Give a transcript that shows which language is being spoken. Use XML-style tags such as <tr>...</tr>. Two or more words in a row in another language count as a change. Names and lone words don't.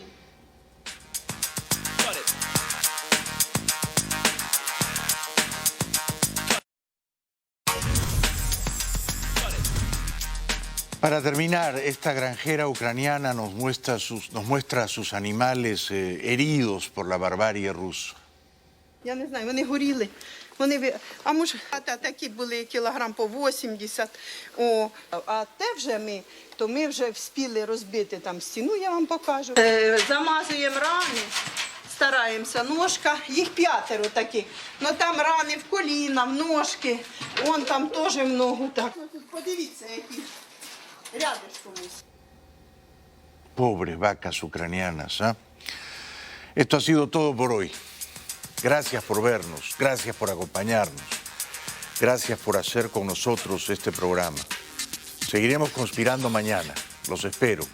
<es>Para terminar, esta granjera ucraniana nos muestra a sus animales heridos por la barbarie rusa.</es> <uk>Я не знаю, вони горіли. А може, такі були кілограм по 80. А те вже ми вже вспіли розбити там стіну, я вам покажу. Замазуємо рани, стараємося, ножка, їх 5 таких. Ну там рани в коліна, в ножки, вон там теж в ногу так. Подивіться, які.</uk> <es>Pobres vacas ucranianas, ¿eh? Esto ha sido todo por hoy. Gracias por vernos, gracias por acompañarnos, gracias por hacer con nosotros este programa. Seguiremos conspirando mañana, los espero.</es>